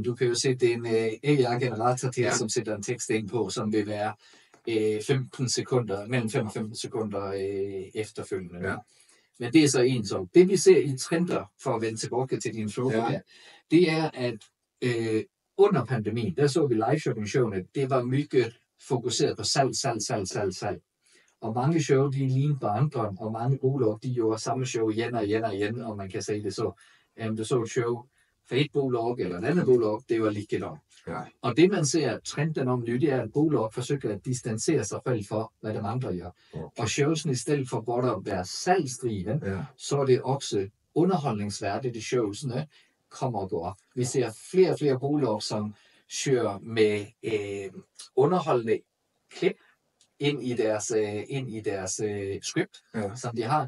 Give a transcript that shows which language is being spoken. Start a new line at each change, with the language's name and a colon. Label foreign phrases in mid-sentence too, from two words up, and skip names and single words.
Swedish: Du kan ju sätta en AI-generator till som sätter en text in på, som vill vara 15 sekunder, mellan 5 och 15 sekunder efterfølgende. Ja. Men det är så en sak. Det vi ser i trender, för att vända tillbaka till din fråga, det är att under pandemin, där såg vi live-shopping-showene, det var mycket fokuseret på salg.
Danish: Og mange show, de lignede hverandre, og mange bolag, de gjorde samme show igen, og man kan sige det så. Du så et show for et bolag eller et andet bolag, det var likadant. Ja. Og det man ser trenden om nu, det er, at bolag forsøger at distancere sig selv for, hvad de andre gør. Okay. Og showsen i stedet for både at være salgsdriven, så er det også underholdningsværdigt i showsene, kommer og går. Vi ser flere og flere bolag, som kører med underholdende klip ind i deres script, som de har.